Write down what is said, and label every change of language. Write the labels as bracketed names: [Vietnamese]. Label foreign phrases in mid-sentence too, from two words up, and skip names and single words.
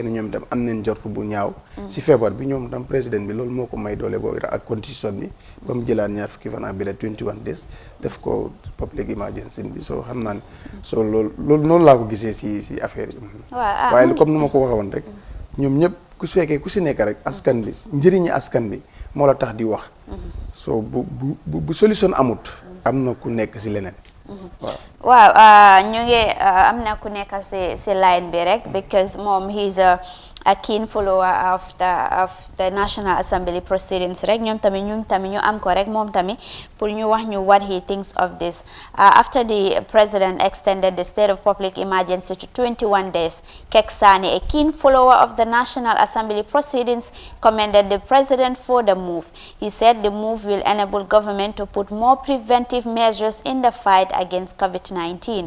[Wolof] ne ñoom itam am nañ jort bu ñaaw si feebar bi ñoom tam président bi loolu moo ko may doole boobu ak constitution bi ba mu jëlaat ñaar fukki fan ak bi la 21 days def ko [English] public emergency [Wolof] bi soo xam naa ne soo loolu noonu laa ko gisee si affaire yi waaye comme nu ma ko waxee woon rek ñoom ñëpp ku su fekkee ku si nekk rek askan bi njëriñi askan bi moo la tax di wax soo bu solution amut am na ku nekk si leneen waaw ñu ngi am na ku nekk si line bi rek because moom he's a keen follower of the National Assembly proceedings rek ñoom tamit ñu am ko rek moom tamit pour ñu wax ñu [English] what he thinks of this after the president extended the state of public emergency to 21 days Kek Sani, a keen follower of the National Assembly proceedings, commended the president for the move. He said the move will enable government to put more preventive measures in the fight against COVID-19.